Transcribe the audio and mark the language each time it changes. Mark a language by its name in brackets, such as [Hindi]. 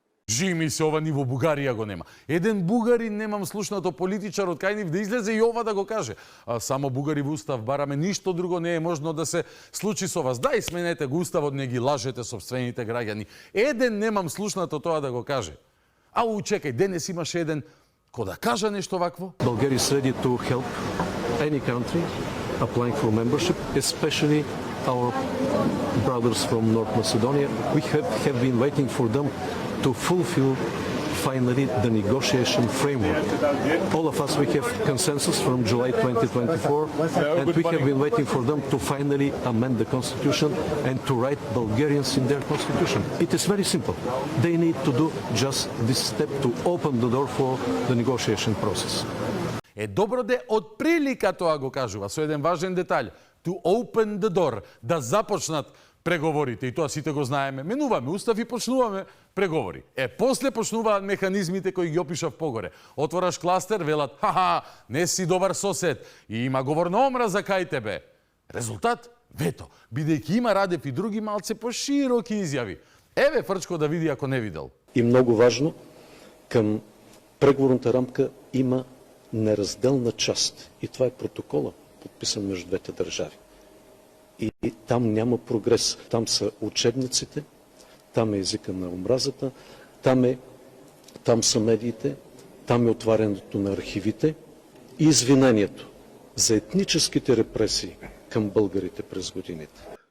[Macedonian] Жими се ова ни во Бугарија го нема. Еден бугарин немам слушнато политичар од кај нив да излезе и ова да го каже. А само бугари во устав бараме, ништо друго не е можно да се случи со вас. Дај сменете го уставот, не ги лажете собствените граѓани. Еден немам слушнато тоа да го каже. Ау, чекај, денес имаше еден кој да каже нешто вакво. [English] Bulgaria is ready to help any country applying for membership, especially our brothers from North Macedonia. We have been waiting for them to fulfill finally the negotiation framework. All of us, we have consensus from July 2024, and we have been waiting for them to finally amend the constitution and to write Bulgarians in their constitution. It is very simple. They need to do just this step to open the door for the negotiation process. [Macedonian] Е добро де од прилика тоа го кажува, со еден важен детаљ. [English] To open the door, [Macedonian] да започнат преговорите, и тоа сите го знаеме. Менуваме устав и почнуваме преговори. После почнуваат механизмите кои ги опишав погоре. Отвораш кластер, велат, ха-ха, не си добар сосед и има говор на омраза кај тебе. Резултат? Вето, бидејќи има Радев и други малце пошироки изјави. Еве Фрчко да види ако не видел. [Bulgarian] И много важно, към преговорната рамка има неразделна част. И това е протокола, подписан между двете държави. И там няма прогрес. Там са учебниците, там е езика на омразата, там са медиите, там е отварянето на архивите и извинението за етническите репресии към българите през годините.